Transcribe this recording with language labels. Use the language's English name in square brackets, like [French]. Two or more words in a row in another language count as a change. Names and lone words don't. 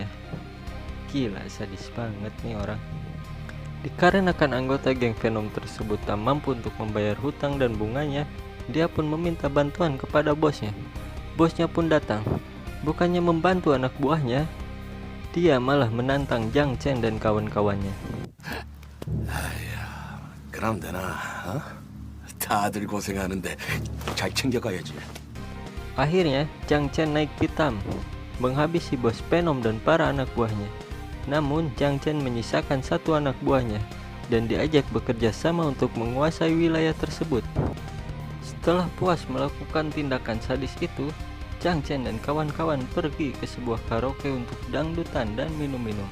[Indonesian] Gila, sadis banget nih orang. Dikarenakan anggota geng Venom tersebut tak mampu untuk membayar hutang dan bunganya, dia pun meminta bantuan kepada bosnya. Bosnya pun datang. Bukannya membantu anak buahnya, dia malah menantang Jang Chen dan kawan-kawannya. [Korean] 그럼 되나? 다들 고생하는데 잘 챙겨가야지. [Indonesian] Akhirnya, Jang Chen naik pitam, menghabisi bos Venom dan para anak buahnya. Namun, Jang Chen menyisakan satu anak buahnya dan diajak bekerja sama untuk menguasai wilayah tersebut. Setelah puas melakukan tindakan sadis itu, Jang Chen dan kawan-kawan pergi ke sebuah karaoke untuk dangdutan dan minum-minum.